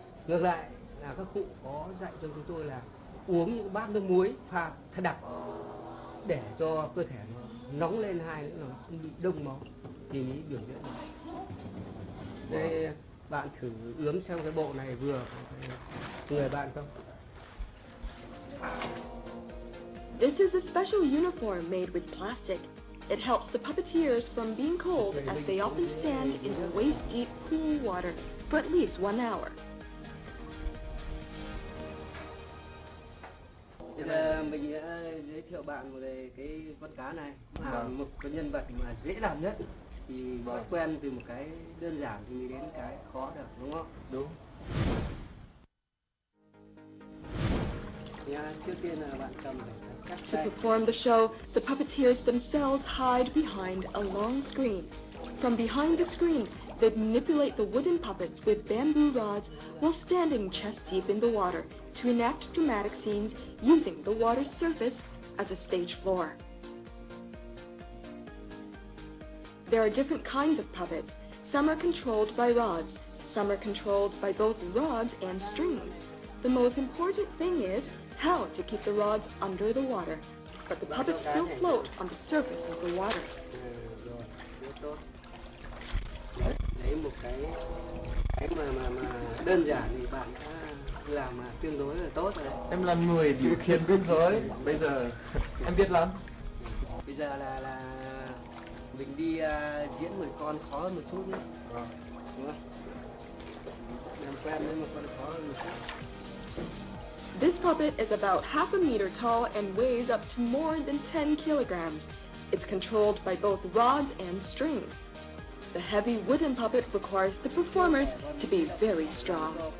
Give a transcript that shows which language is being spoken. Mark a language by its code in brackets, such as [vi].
[vi] Ngược lại là các cụ có dạy cho chúng tôi là uống những bát nước muối pha thật đặc để cho cơ thể nó nóng lên, hai nữa là nó không bị đông máu thì mới biểu diễn được. Đây bạn thử ướm xem cái bộ này vừa người bạn không? [en] This is a special uniform made with plastic. It helps the puppeteers from being cold as they often stand in waist-deep pool water for at least 1 hour. [vi] Bây giờ mình sẽ giới thiệu bạn về cái con cá này, là một cái nhân vật mà dễ làm nhất. Thì bỏ quen từ một cái đơn giản thì mới đến cái khó được, đúng không? Đúng. Nha, trước tiên là bạn cầm phải chắc [en] To [vi] tay. [en] perform the show, the puppeteers themselves hide behind a long screen. From behind the screen, they manipulate the wooden puppets with bamboo rods while standing chest deep in the water to enact dramatic scenes using the water's surface as a stage floor. There are different kinds of puppets. Some are controlled by rods. Some are controlled by both rods and strings. The most important thing is how to keep the rods under the water, but the puppets still float on the surface of the water. [vi] Rồi, rất tốt. Đấy một cái mà đơn giản thì bạn đã làm tương đối là tốt rồi đấy. Em là người điều khiển biên giới, bây giờ em biết lắm. Bây giờ là mình đi diễn một con khó hơn một chút nữa. Đúng không? Làm quen với một con khó hơn một chút. [en] This puppet is about half a meter tall and weighs up to more than 10 kilograms. It's controlled by both rods and strings. The heavy wooden puppet requires the performers to be very strong.